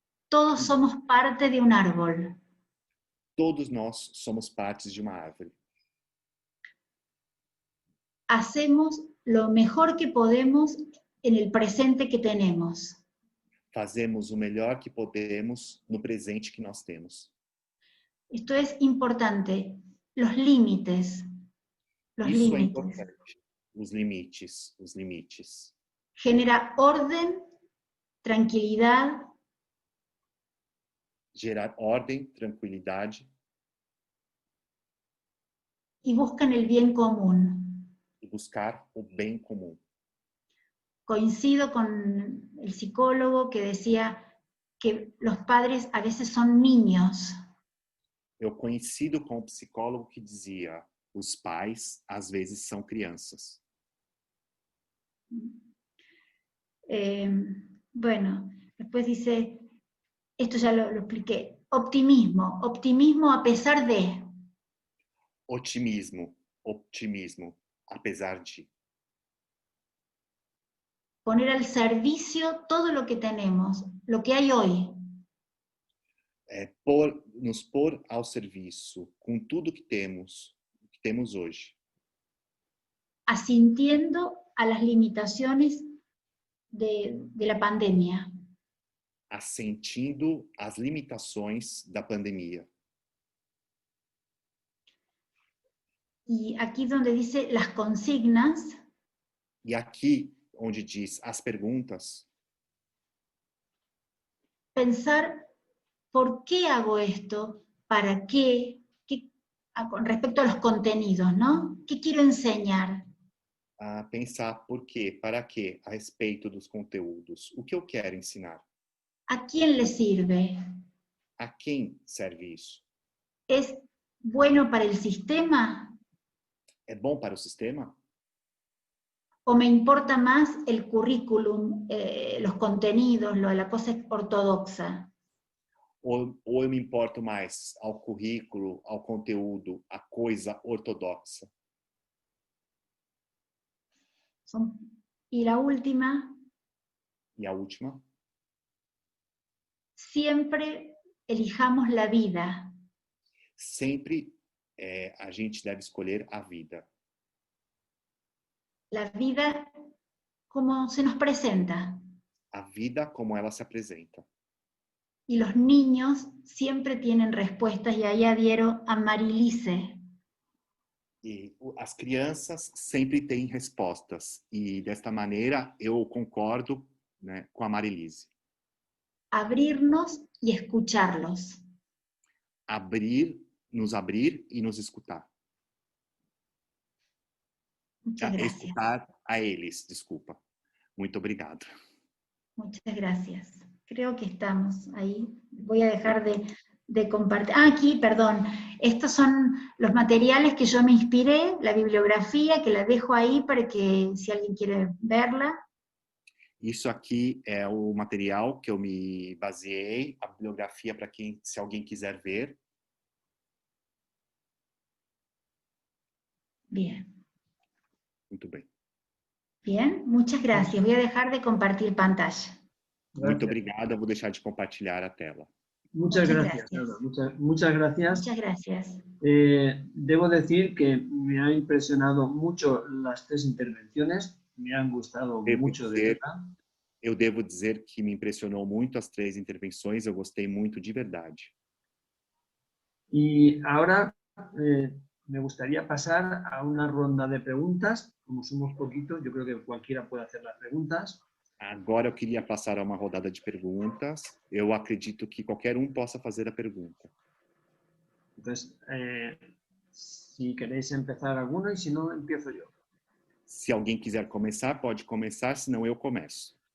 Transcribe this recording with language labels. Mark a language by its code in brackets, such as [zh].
[es] Todos somos parte de un árbol. [pt] Todos nós somos partes de uma árvore. [es] Hacemos lo mejor que podemos en el presente que tenemos. [pt] Fazemos o melhor que podemos no presente que nós temos. [es] Esto es importante. Los límites. Los [pt] Isso é [es] límites. [pt] importante. Os limites. [es] Genera orden, tranquilidad, [pt] Gerar ordem, tranquilidade [es] y buscan el bien común. [pt] e buscar o bem comum. [es] Coincido con el psicólogo que decía que los padres a veces son niños. [pt] Eu coincido com o psicólogo que dizia: os pais às vezes são crianças. [es] Bueno, después dice, esto ya lo expliqué, optimismo a pesar de. [pt] Otimismo, apesar de. [es] Poner al servicio todo lo que tenemos, lo que hay hoy. [pt] Nos pôr ao serviço com tudo que temos hoje. [es] Asintiendo a las limitaciones de la pandemia. [pt] Assentindo às limitações da pandemia. [es] Y aquí donde dice las consignas. [pt] E aqui, onde diz as perguntas. [es] Pensar por qué hago esto, para qué con respecto a los contenidos, ¿no? ¿Qué quiero enseñar? [pt] A pensar por quê, para quê, a respeito dos conteúdos. O que eu quero ensinar? [es] ¿A quién le sirve? [pt] A quem serve isso? [es] ¿Es bueno para el sistema? [pt] É bom para o sistema? [es] ¿O me importa más el currículum, los contenidos, la cosa ortodoxa? [pt] Ou eu me importo mais ao currículo, ao conteúdo, à coisa ortodoxa? [es] Y la última. [pt] E a última? [es] Siempre elijamos la vida. [pt] Sempre a gente deve escolher a vida. [es] La vida como se nos presenta. [pt] A vida como ela se apresenta. [es] Y los niños siempre tienen respuestas, y ahí adhiero a Marilise. [pt] E as crianças sempre têm respostas. E desta maneira eu concordo, né, com a Marilise. [es] Abrirnos y escucharlos. [pt] Nos abrir e nos escutar. [es] Muchas gracias. [pt] Escutar a eles, desculpa. Muito obrigado. [es] Muchas gracias. Creo que estamos ahí. Voy a dejar de compartir. Ah, aquí, perdón. Estos son los materiales que yo me inspiré, la bibliografía, que la dejo ahí para que si alguien quiere verla. [pt] Isso aqui é o material que eu me baseei, a bibliografia para quem, se alguém quiser ver. [es] Bien. [pt] Muito bem. [es] Bien, muchas gracias. Voy a dejar de compartir pantalla. [pt] Muito obrigado, vou deixar de compartilhar a tela. [es] Muchas gracias. Muchas gracias. Muchas gracias. Debo decir que me ha impresionado mucho las 3 intervenciones, me han gustado mucho de verdad. [pt] Eu devo dizer que me impressionou muito as 3 intervenções, eu gostei muito de verdade. [es] Y ahora me gustaría pasar a una ronda de preguntas. Como somos poquitos, yo creo que cualquiera puede hacer las preguntas. [pt] Agora eu queria passar a uma rodada de perguntas. Eu acredito que qualquer um possa fazer a pergunta. [es] Entonces, si queréis empezar alguno y si no, empiezo yo. [pt] Se alguém quiser começar, pode começar, senão eu começo.